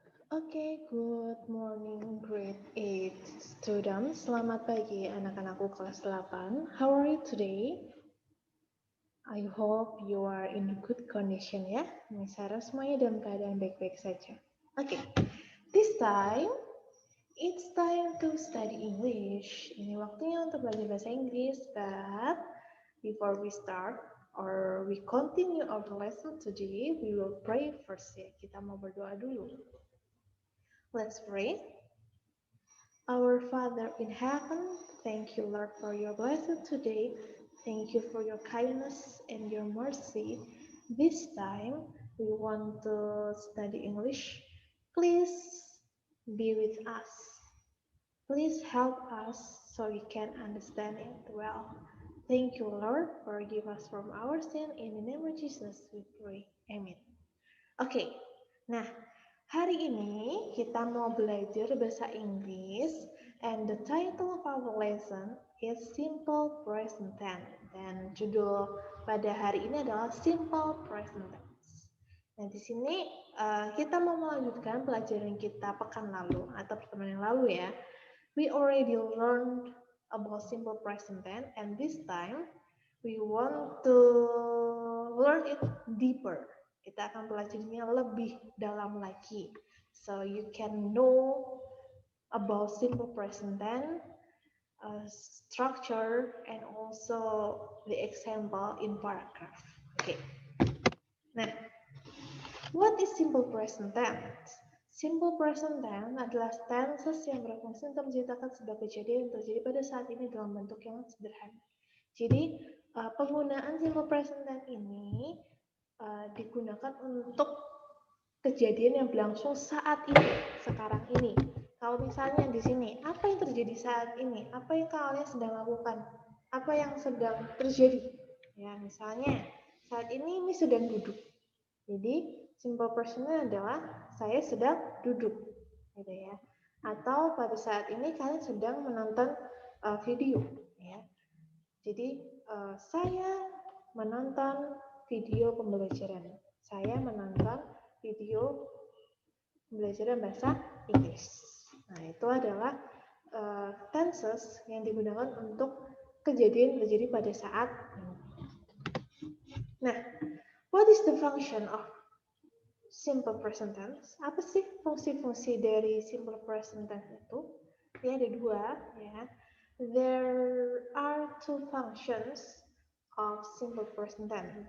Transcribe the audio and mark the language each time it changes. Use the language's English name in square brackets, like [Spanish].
[English] Good morning grade 8 students. [Indonesian] Selamat pagi anak-anakku kelas 8. How are you today? [English] I hope you are in good condition ya. [Indonesian] Miss Sarah semuanya dalam keadaan baik-baik saja. [English] This time it's time to study English. [Indonesian] Ini waktunya untuk belajar bahasa Inggris, [English] but before we start or we continue our lesson today, we will pray first ya. [Indonesian] Kita mau berdoa dulu. [English] Let's pray. Our Father in heaven, thank you, Lord, for your blessing today. Thank you for your kindness and your mercy. This time, we want to study English. Please be with us. Please help us so we can understand it well. Thank you, Lord, forgive us from our sin. In the name of Jesus, we pray. Amen. [Indonesian] Oke, nah hari ini kita mau belajar bahasa Inggris [English] and the title of our lesson is Simple Present Tense [Indonesian] dan judul pada hari ini adalah Simple Present Tense. Nah di sini kita mau melanjutkan pelajaran kita pekan lalu atau pertemuan yang lalu ya. [English] We already learned about Simple Present Tense and this time we want to learn it deeper. [Indonesian] Kita akan pelajarinya lebih dalam lagi. [English] So you can know about simple present tense, structure, and also the example in paragraph. Okay. Nah, what is simple present tense? [Indonesian] Simple present tense adalah tenses yang berfungsi untuk menceritakan sebuah kejadian yang terjadi pada saat ini dalam bentuk yang sederhana. Jadi, penggunaan simple present tense ini digunakan untuk kejadian yang berlangsung saat ini, sekarang ini. Kalau misalnya di sini, apa yang terjadi saat ini? Apa yang kalian sedang lakukan? Apa yang sedang terjadi? Ya, misalnya saat ini Miss sedang duduk. Jadi simple present-nya adalah saya sedang duduk, gitu ya. Atau pada saat ini kalian sedang menonton video, ya. Jadi saya menonton video pembelajaran. Saya menonton video pembelajaran bahasa Inggris. Nah, itu adalah tenses yang digunakan untuk kejadian terjadi pada saat ini. [English] Nah, what is the function of simple present tense? [Indonesian] Apa sih fungsi-fungsi dari simple present tense itu? Ya, ada dua, ya. [English] There are two functions of simple present tense.